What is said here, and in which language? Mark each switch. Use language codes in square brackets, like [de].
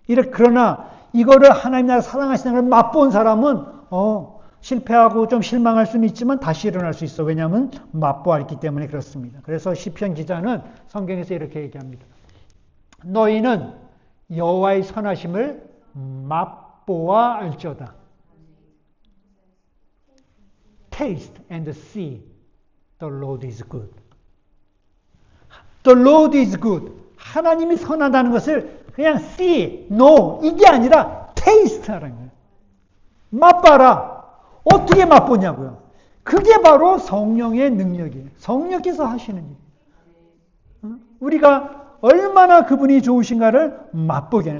[ko] 그러나 이거를 하나님 나를 사랑하시는 걸 맛본 사람은 실패하고 좀 실망할 수는 있지만 다시 일어날 수 있어. 왜냐하면 맛보았기 때문에 그렇습니다. 그래서 시편 기자는 성경에서 이렇게 얘기합니다. 너희는 여호와의 선하심을 맛보아 알지어다. [en] Taste and see the Lord is good. The Lord is good. [ko] 하나님이 선하다는 것을 그냥 [en] see, know [ko] 이게 아니라 taste하라는 거예요. 맛봐라. 어떻게 맛보냐고요. 그게 바로 성령의 능력이에요. 성령께서 하시는 일. 우리가 얼마나 그분이 좋으신가를 맛보게 하는.